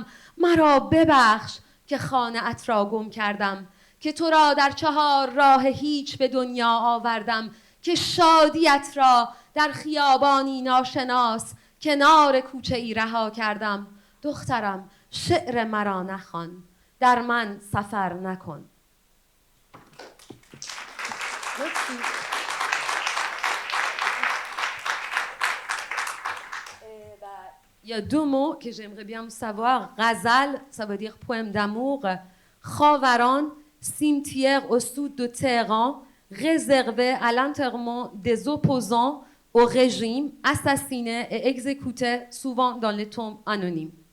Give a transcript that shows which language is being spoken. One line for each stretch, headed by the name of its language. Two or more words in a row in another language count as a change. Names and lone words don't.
Persian: مرا ببخش که خانه‌ات را گم کردم، که تو را در 4 راه هیچ به دنیا آوردم، که شادیت را در خیابانی ناشناس کنار کوچه ای رها کردم. دخترم، شعر مرا نخوان، در من سفر نکن.
French: Il y a 2 mots que j'aimerais bien vous savoir. Ghazal, ça veut dire poème d'amour. Khavaran, cimetière au sud de Téhéran, réservé à l'enterrement des opposants au régime, assassinés et exécutés souvent dans les tombes anonymes.